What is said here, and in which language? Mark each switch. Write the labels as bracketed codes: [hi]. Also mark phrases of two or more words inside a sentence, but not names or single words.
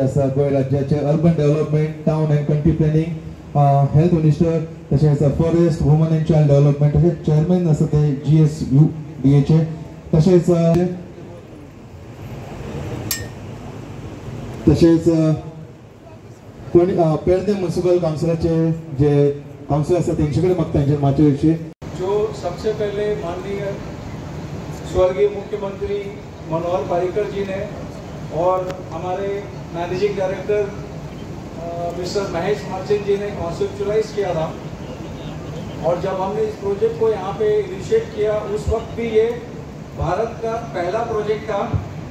[kok] आसा गोंय राज्याचे [en] urban development town and country planning health minister [kok] तशेंच [en] forest woman and child development [kok] तशेंच चेअरमॅन आसा ते GSUDA चे तशेंच पेडणे म्युनिसिपल काउंसिलाचे जे काउंसिल आसा तेंचे कडेन म्हाका तांचे मातशें [hi] जो सबसे पहले माननीय स्वर्गीय मुख्यमंत्री मनोहर पर्रिकर जी ने और हमारे [en] managing director [hi] मिस्टर महेश मार्चेंट जी ने कॉन्सेप्चुअलाइज किया था। और जब हमने इस प्रोजेक्ट को यहाँ पे इनिशिएट किया उस वक्त भी ये भारत का पहला प्रोजेक्ट था।